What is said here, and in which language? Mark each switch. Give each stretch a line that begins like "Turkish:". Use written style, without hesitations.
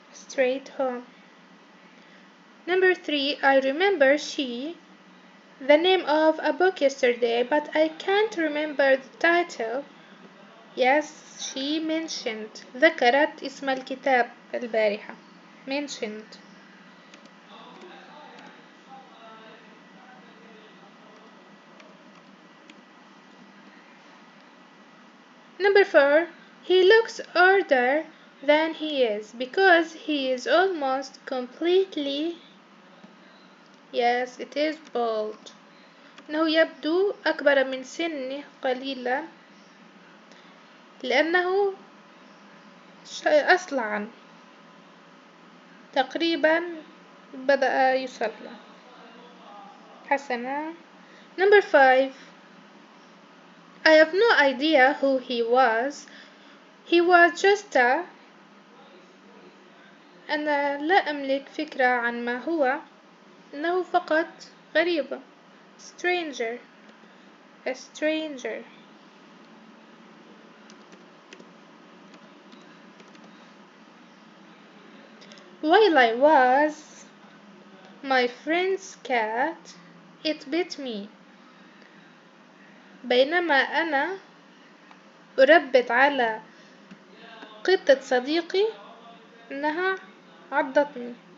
English: straight home. Number 3. I remember she the name of a book yesterday, but I can't remember the title. Yes, she mentioned.
Arabic: ذكرت اسم الكتاب البارحة.
English: mentioned. Number 4. He looks older than he is because he is almost completely. Yes, it is bald.
Arabic: إنه يبدو أكبر من سنه قليلا لأنه أصلع تقريبا بدأ يصلع.
English: حسنا. Number 5. I have no idea who he was. He was just a.
Arabic: أنا لا أملك فكرة عن ما هو. إنه فقط غريب. stranger.
English: a stranger. While I was my friend's cat, it bit me.
Arabic: بينما أنا أربط على قطة صديقي إنها عضتني.